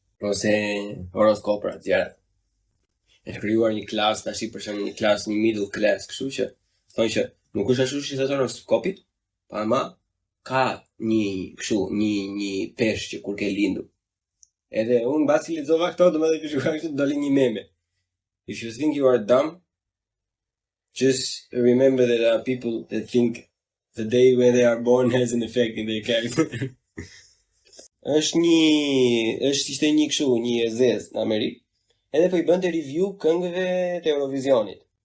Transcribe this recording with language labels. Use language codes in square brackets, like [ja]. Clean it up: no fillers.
[sq] Ose horoskopra të tjera. E krijuar një klasë tash për shembull një klasë një middle class, kështu që thonë që nuk është ashtu si thotë horoskopi, ama ka një peshë që kur ke lindur. Edhe unë mbasi lexova këto, domethënë që shkruaj këtu dali një meme. [en] If you think you are dumb, just remember that there are people that think the day when they are born has an effect in their character. [sq] Ishte një kështu, një zez në Amerikë. Edhe po I bënte review këngëve të Eurovisionit.